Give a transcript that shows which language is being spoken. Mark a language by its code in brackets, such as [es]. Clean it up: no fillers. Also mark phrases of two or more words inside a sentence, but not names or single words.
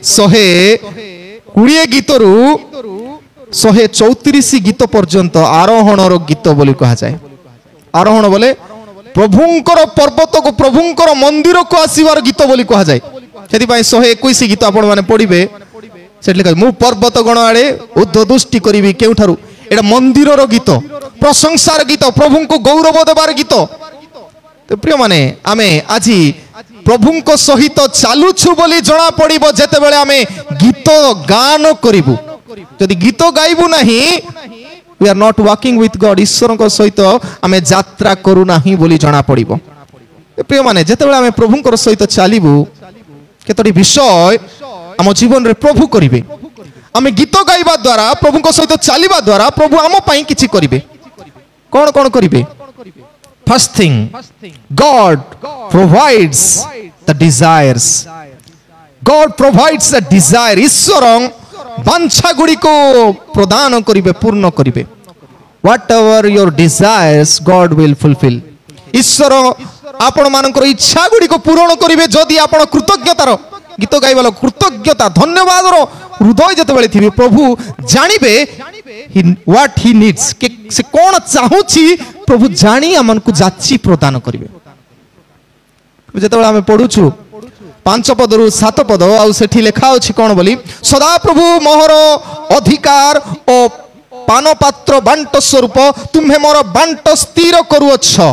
[or] 120 ଗୀତରୁ 134 ଗୀତ ପର୍ଯ୍ୟନ୍ତ ଆରୋହଣର ଗୀତ ବୋଲି କୁହାଯାଏ ଆରୋହଣ ବୋଲେ ପ୍ରଭୁଙ୍କର ପର୍ବତକୁ ପ୍ରଭୁଙ୍କର ମନ୍ଦିରକୁ ଆସିବାର ଗୀତ ବୋଲି କୁହାଯାଏ ସେଥିପାଇଁ 121 ଗୀତ ଆପଣ ମାନେ ପଢିବେ ସେଠି ଲେଖା ମୁଁ ପର୍ବତ ଗଣ ଆଡେ ଉଦ୍ଧଦୃଷ୍ଟି କରିବି କେଉଁଠାରୁ ଏଟା ମନ୍ଦିରର ଗୀତ ପ୍ରଶଂସାର ଗୀତ ପ୍ରଭୁଙ୍କୁ ଗୌରବ ଦେବାର ଗୀତ ତ ପ୍ରିୟ ମାନେ ଆମେ ଆଜି ପ୍ରଭୁଙ୍କ ସହିତ ଚାଲୁଛୁ ବୋଲି ଜଣା ପଡିବ ଯେତେବେଳେ ଆମେ ଗୀତ ଗାନ କରିବୁ ଯଦି ଗୀତ ଗାଇବୁ ନାହିଁ [en] we are not walking with God [or] ଈଶ୍ୱରଙ୍କ ସହିତ ଆମେ ଯାତ୍ରା କରୁ ନାହିଁ ବୋଲି ଜଣା ପଡିବ ପ୍ରିୟ ମାନେ ଯେତେବେଳେ ଆମେ ପ୍ରଭୁଙ୍କର ସହିତ ଚାଲିବୁ କେତୋଟି ବିଷୟ ଆମ ଜୀବନରେ ପ୍ରଭୁ କରିବେ ଆମେ ଗୀତ ଗାଇବା ଦ୍ୱାରା ପ୍ରଭୁଙ୍କ ସହିତ ଚାଲିବା ଦ୍ୱାରା ପ୍ରଭୁ ଆମ ପାଇଁ କିଛି କରିବେ କଣ କଣ କରିବେ [en] first thing God provides the desires God provides the desire [or] ଈଶ୍ୱର ବାଞ୍ଛା ଗୁଡ଼ିକୁ ପ୍ରଦାନ କରିବେ ପୂର୍ଣ୍ଣ କରିବେ [en] whatever your desires God will fulfill [or] ଈଶ୍ୱର ଆପଣ ମାନଙ୍କର ଇଚ୍ଛା ଗୁଡ଼ିକୁ ପୂରଣ କରିବେ ଯଦି ଆପଣ କୃତଜ୍ଞତାର ଗୀତ ଗାଇବାର କୃତଜ୍ଞତା ଧନ୍ୟବାଦର ହୃଦୟ ଯେତେବେଳେ ଥିବେ ପ୍ରଭୁ ଜାଣିବେ [en] what he needs [or] ସେ କଣ ଚାହୁଁଛି ପ୍ରଭୁ ଜାଣି ଆମକୁ ଯାଚି ପ୍ରଦାନ କରିବେ ଯେତେବେଳେ ଆମେ ପଢୁଛୁ 5 ପଦରୁ 7 ପଦ ଆଉ ସେଠି ଲେଖା ଅଛି କଣ ବୋଲି ସଦା ପ୍ରଭୁ ମୋହର ଅଧିକାର ଓ ପାନପାତ୍ର ବାଣ୍ଟ ସ୍ୱରୂପ ତୁମେ ମୋର ବାଣ୍ଟ ସ୍ଥିର କରୁଅଛ